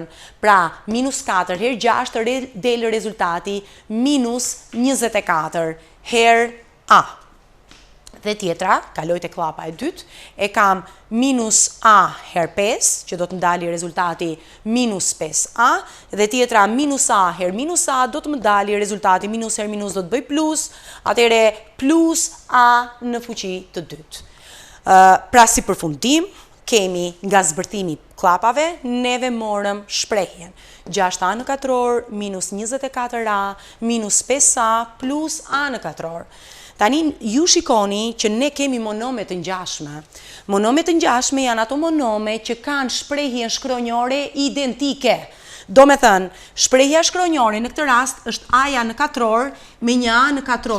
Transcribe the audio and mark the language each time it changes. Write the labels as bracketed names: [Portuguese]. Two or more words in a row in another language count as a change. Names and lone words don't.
[Albanian] Pra minus 4 her 6 del rezultati minus 24 her a. Dhe tjetra, kaloj të klapa e dytë, e kam minus a her 5, që do të më dali rezultati minus 5a, dhe tjetra minus a her minus a, do të më dali rezultati minus her minus do të bëj plus, atëre plus a në fuqi të dytë. Pra si përfundim, kemi nga zbërthimi klapave, neve morëm shprehjen 6a në katror minus 24a minus 5a plus a në katror. Tani ju shikoni që ne kemi monome të ngjashme. Monome të ngjashme janë ato monome që kanë shprehjen shkronjore identike. Do me thënë, shprehja shkronjore në këtë rast është a-ja në katror me një a në katror.